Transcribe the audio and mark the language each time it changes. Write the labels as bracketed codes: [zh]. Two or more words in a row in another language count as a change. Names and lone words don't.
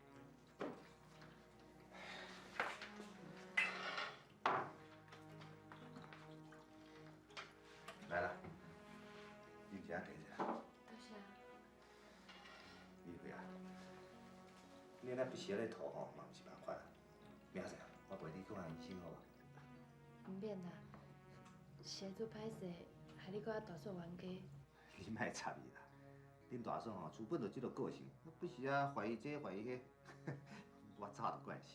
[nan] 来啦，你食茶一下。多谢。美惠啊，你安尼不时咧吐吼，嘛毋是办法啊。明仔载我陪你去看医生好无？唔免啦，实在做歹势，害你搁大嫂冤家。你莫插伊啦，恁大嫂吼，厝本就即落个性，不时啊怀疑这怀疑迄，我早就惯势。